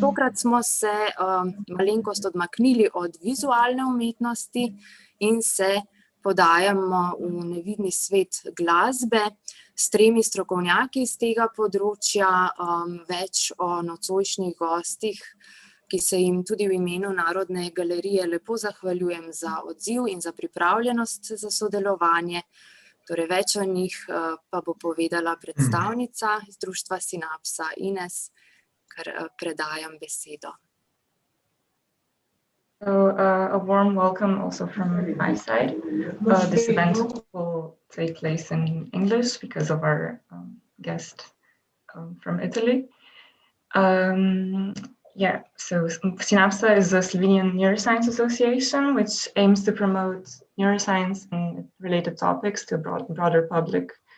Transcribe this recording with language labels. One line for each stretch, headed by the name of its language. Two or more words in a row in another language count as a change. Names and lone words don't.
Slovenian: Tokrat smo se malenkost odmaknili od vizualne umetnosti in se podajamo v nevidni svet glasbe s 3 strokovnjaki iz tega področja, več o nocojšnjih gostih, ki se jim tudi v imenu Narodne galerije lepo zahvaljujem za odziv in za pripravljenost za sodelovanje. Torej, več o njih pa bo povedala predstavnica iz društva Sinapsa, Ines, kar predajam besedo.
English: So, a warm welcome also from my side. This event will take place in English because of our guest from Italy. So Sinapsa is a Slovenian neuroscience association which aims to promote neuroscience and related topics to a broader public.